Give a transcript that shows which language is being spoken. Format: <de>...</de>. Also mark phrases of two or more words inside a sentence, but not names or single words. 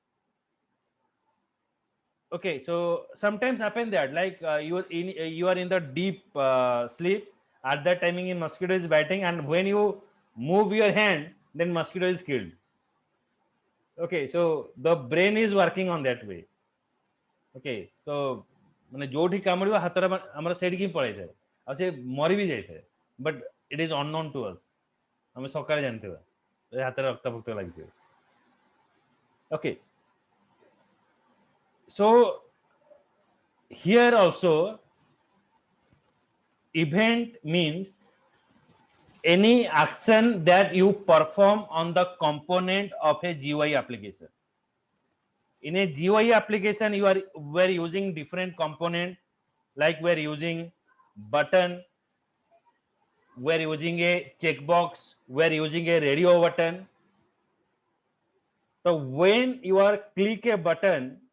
<en>okay so sometimes happen that like you are in the deep sleep at that timing in mosquito is biting and when you move your hand then mosquito is killed okay so the brain is working on that way okay so</en> <or>ମାନେ ଯୋଉଠି କାମୁଡିବ ହାତଟା ଆମର ସେଇଠିକି ପଳେଇଥାଏ ଆଉ ସେ ମରି ବି ଯାଇଥାଏ</or> <en>but it is unknown to us</en> <or>ଆମେ ସକାଳେ ଜାଣିଥିବା ହାତରେ ରକ୍ତ ଫକ୍ତ ଲାଗିଥିବ</or> <en>okay so here also event means any action that you perform on the component of a GUI application in a GUI application we're using different component like we're using button we're using a checkbox we're using a radio button so when you are click a button</en>